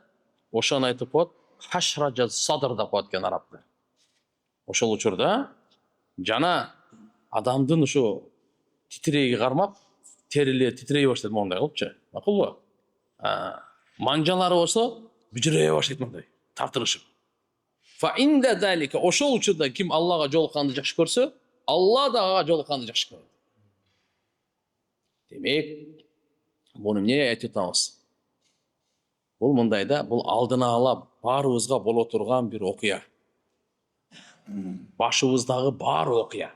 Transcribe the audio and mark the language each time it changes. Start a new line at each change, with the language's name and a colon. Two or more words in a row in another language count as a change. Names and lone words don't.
Kyrgyz: Ошону айтып коет,
Arabic: حشرجة صدر
Kyrgyz: деп коет экен арабтар. Ошол учурда жана адамдын ушу титирейги кармап терилери титирей баштайт моундай кылыпчы. Макулбу? Манжалары болсо бүжүрөй баштайт мындай тартылышып.
Arabic: فعند ذلك,
Kyrgyz: ошол учурда ким Аллага жолукканды жакшы көрсө, Алла да ага жолукканды жакшы көрөт. Демек, буну эмне айтып атабыз? Бул мындай да, бул алдына ала баарыбызга боло турган бир окуя. Башыбыздагы бар окуя.